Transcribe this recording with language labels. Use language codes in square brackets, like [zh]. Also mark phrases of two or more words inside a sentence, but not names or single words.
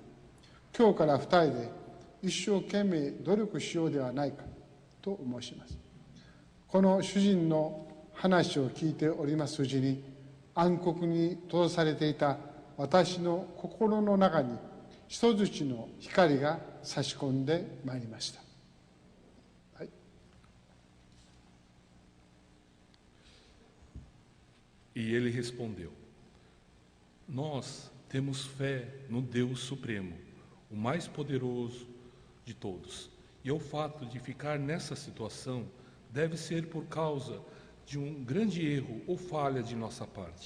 [ja] 今日から二人で一生懸命努力しようではないかと申します。この主人の話を聞いておりますうちに、暗黒に閉ざされていた私の心の中に一槌の光が差し込んでまいりました。はい、 [pt] E ele respondeu: Nós temos fé no Deus Supremo, o mais poderoso de todos. E o fato de ficar nessa situação deve ser por causa de um grande erro ou falha de nossa parte.